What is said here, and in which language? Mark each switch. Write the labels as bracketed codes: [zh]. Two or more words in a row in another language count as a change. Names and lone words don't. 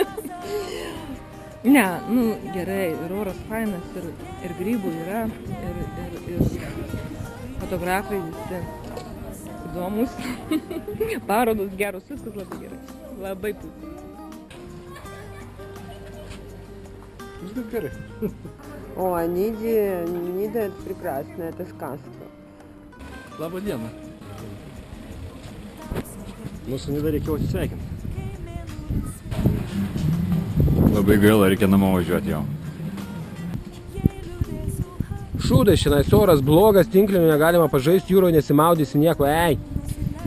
[lt] Ne, nu gerai, ir oras fainas, ir grybų yra, ir fotografai visi įdomus, parodos geros, viskas labai gerai, labai puiku. Viskas gerai. [ru] О, Нида это прекрасно, это сказка. [lt] Labą dieną. Mūsų Nida reikėjo atsisveikinti. Labai gaila, reikia namo važiuoti jau. Šūdas, šiandien oras blogas, tinklinių negalima pažaisti, jūroje nesimaudysi nieko, ei.